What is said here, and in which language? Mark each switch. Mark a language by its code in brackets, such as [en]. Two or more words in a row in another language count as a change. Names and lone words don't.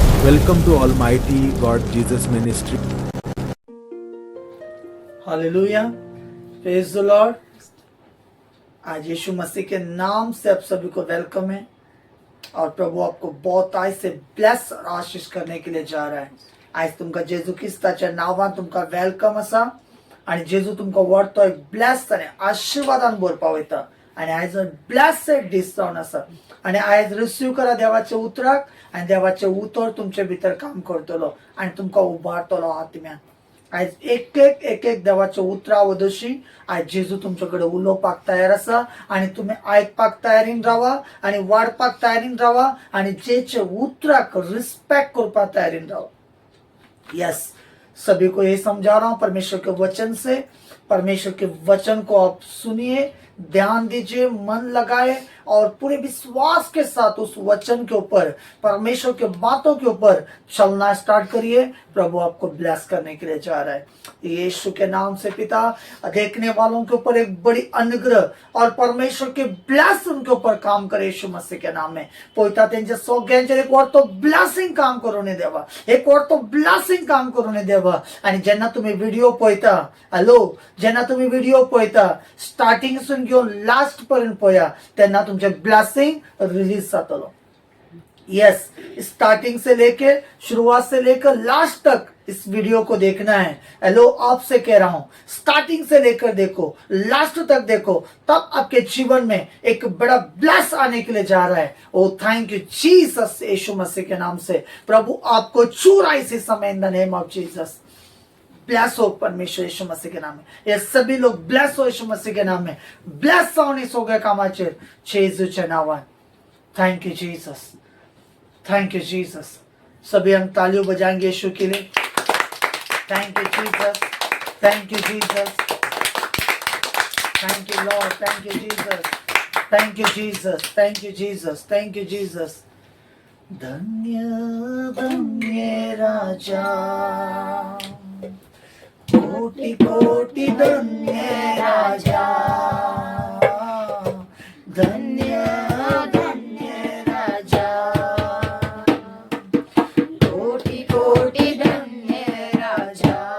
[en] Welcome to Almighty God Jesus Ministry. Hallelujah, praise the Lord. [hi] आज यीशु मसीह के नाम से आप सभी को वेलकम है और प्रभु आपको बहुत आज से ब्लेस और आशीष करने के लिए जा रहा है। [kok] आज तुमका जेजू ख्रिस्ताच्या नावान तुमका वेलकम असा आणि जेजू तुमका वरतो एक ब्लेस आणि आशीर्वादान बोलपाव येता आणि आज ब्लेसेड दीस जावन आसा आणि आज रिसीव करा देवाचे उतराक आणि देवाचे उतर तुमचे भितर काम करतलो आणि तुमका उभारतलो आत्म्यान। आज एक एक देवाचे उतरा वदशी आज जेजू तुमच्याकडे उलोवपाक तयार असा आणि तुम्ही ऐकपाक तयारीन राहा आणि वाढपाक तयारीन राहा आणि जेचे उतराक रिस्पेक्ट करपाक तयारीन राहा। [hi] यस, सभी को ये समझा रहा हूँ परमेश्वर के वचन से। परमेश्वर के वचन को आप सुनिए, ध्यान दीजिए, मन लगाए और पूरे विश्वास के साथ उस वचन के ऊपर, परमेश्वर के बातों के ऊपर चलना स्टार्ट करिए। प्रभु आपको ब्लेस करने के लिए जा रहा है। यीशु के नाम से पिता, देखने वालों के ऊपर एक बड़ी अनुग्रह और परमेश्वर के ब्लेस उनके ऊपर काम करे यीशु मसीह के नाम में। [kok] पोयता त्यांच्या सगळ्यांचेर एक और तो ब्लेसिंग काम करून देवा, एक और तो ब्लेसिंग काम करून देवा। आणि जेन्ना तुम्ही व्हिडिओ पळयता, हॅलो, जेन्ना तुम्ही व्हिडिओ पळयता स्टार्टिंग सून घेऊन लास्ट पर्यंत पळया, तेन्ना तुमचे ब्लेसिंग रिलीज जातलो। [hi] यस, स्टार्टिंग से लेके शुरुआत से लेकर लास्ट तक इस वीडियो को देखना है। हेलो, आपसे कह रहा हूं, स्टार्टिंग से लेकर देखो, लास्ट तक देखो, तब आपके जीवन में एक बड़ा ब्लेस आने के लिए जा रहा है। [en] Oh thank you Jesus, [hi] यीशु मसीह के नाम से प्रभु आपको छू रहा है इसी समय [en] in the name of Jesus. [hi] ब्लेस हो परमेश्वर यीशु मसीह के नाम में। ये सभी लोग ब्लेस हो यीशु मसीह के नाम में। [kok] ब्लेस होने सगळ्या कामाचेर जेजूच्या नावान। [en] Thank you Jesus, thank you Jesus. [hi] सभी हम तालियों बजाएंगे यीशु के लिए। [en] Thank you Jesus, thank you Jesus, thank you Lord, thank you Jesus, thank you Jesus, thank you Jesus, thank you Jesus. [hi] धन्य धन्य राजा, कोटि कोटि धन्य राजा, धन्य धन्य राजा, कोटि कोटि धन्य राजा।